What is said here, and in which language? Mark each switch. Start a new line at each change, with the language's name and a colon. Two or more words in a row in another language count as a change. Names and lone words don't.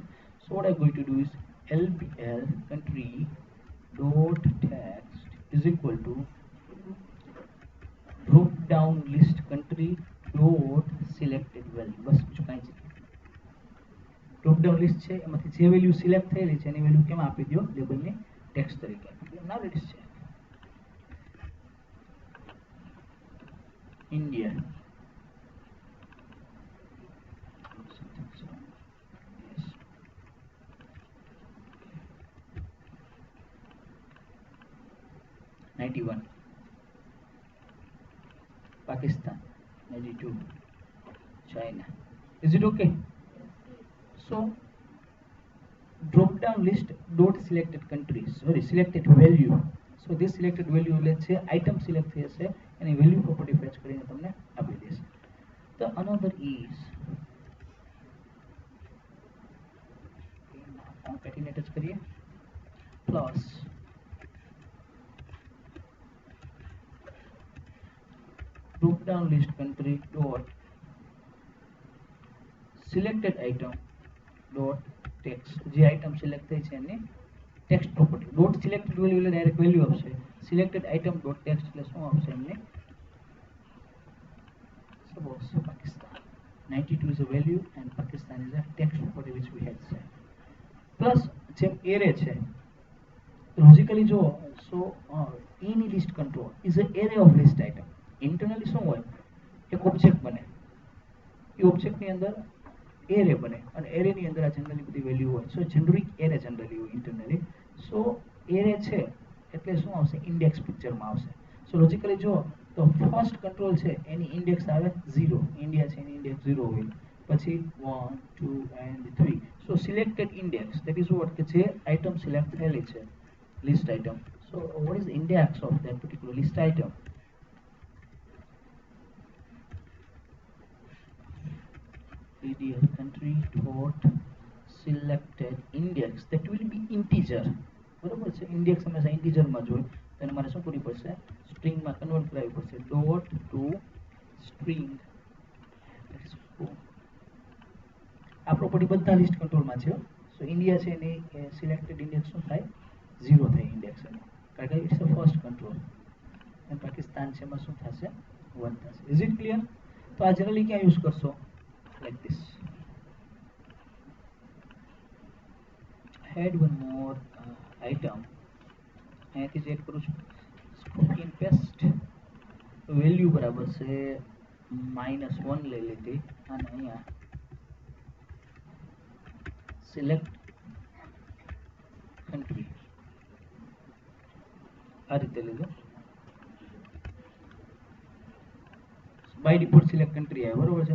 English: So what I'm going to do is lbl country dot text is equal to drop down list country dot selected value.
Gujarati: બસ બીજું કાંઈ જ નહીં.
English: drop down list
Gujarati: છે એમાંથી જે વેલ્યુ સિલેક્ટ થયેલી છે એની વેલ્યુ કેમ આપી દો, લેબલની ટેક્સ્ટ તરીકે આપી દો.
English: now let's check India. Yes. $91. Pakistan. 92. China. Is it okay? So drop down list dot selected countries, sorry, selected value. So this selected value, let's say item select
Gujarati: થશે એની
English: value property fetch
Gujarati: કરીને તમને આપી દેશે.
English: The another is concatenate
Gujarati: જ કરીએ
English: plus drop down list country dot selected item dot text.
Gujarati: જે આઇટમ સિલેક્ટ થઈ છે એની
English: text property dot selected value
Gujarati: એટલે
English: direct value
Gujarati: આપશે.
English: selected item dot text
Gujarati: એટલે શું આપશે એમને,
English: suppose Pakistan 92 is a value and Pakistan is a text property which we had set.
Gujarati: પ્લસ જેમ એરે છે લોજિકલી જો, સો એની
English: list control is a array of list item.
Gujarati: ઇન્ટરનલી શું હોય, એક ઓબ્જેક્ટ બને, એ ઓબ્જેક્ટની અંદર એરે બને અને એરેની અંદર આ જનરલી બધી વેલ્યુ હોય.
English: so generic array generally
Gujarati: હોય ઇન્ટરનલી. સો એરે છે એટલે શું આવશે, ઇન્ડેક્સ પિક્ચરમાં આવશે. સો લોજિકલી જો તો
English: first control
Gujarati: છે એની ઇન્ડેક્સ આવે 0, ઇન્ડિયા છે એની ઇન્ડેક્સ 0 હોય, પછી 1 2 and 3.
English: so selected index that is what,
Gujarati: કે જે આઇટમ સિલેક્ટ થયેલી છે
English: list item. so what is index of that particular list item? DDL country dot selected index, that will be integer.
Gujarati: બરોબર છે, ઇન્ડેક્સ હંમેશા ઇન્ટીજરમાં જ હોય તો એને મારે શું કરવી પડશે, સ્ટ્રિંગમાં કન્વર્ટ કરાવવી પડશે,
English: dot to string.
Gujarati: આ પ્રોપર્ટી બધા લિસ્ટ કંટ્રોલમાં છે. સો ઇન્ડિયા છે એની સિલેક્ટેડ ઇન્ડેક્સ શું થાય, 0 થાય ઇન્ડેક્સ એની, કારણ કે
English: it's a first control.
Gujarati: અને પાકિસ્તાન છે એમાં શું થશે, 1 થશે.
English: is it clear?
Gujarati: તો આ જનરલી ક્યાં યુઝ કરશો,
English: like this. Add one more item.
Gujarati: અહીંયાથી જ એડ કરું છું,
English: copy and paste.
Gujarati: વેલ્યુ બરાબર છે -1 લઈ લીધી અને અહીંયા સિલેક્ટ કન્ટ્રી આ રીતે લીધું.
English: by default select country
Gujarati: આવે, બરોબર છે.